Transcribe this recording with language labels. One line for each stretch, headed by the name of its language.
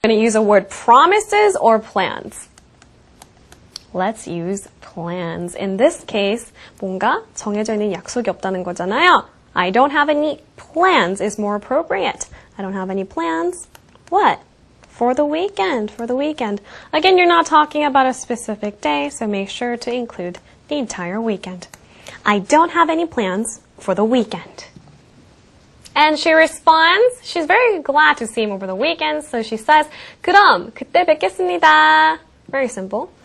English: going to use a word promises or plans? Let's use plans. In this case,
Korean: 뭔가 정해져 있는 약속이 없다는 거잖아요.
English: I don't have any plans is more appropriate. I don't have any plans. What? For the weekend. For the weekend. Again, you're not talking about a specific day, so make sure to include the entire weekend. I don't have any plans for the weekend. And she responds, she's very glad to see him over the weekend, so she says,
Korean: 그럼 그때 뵙겠습니다.
English: Very simple.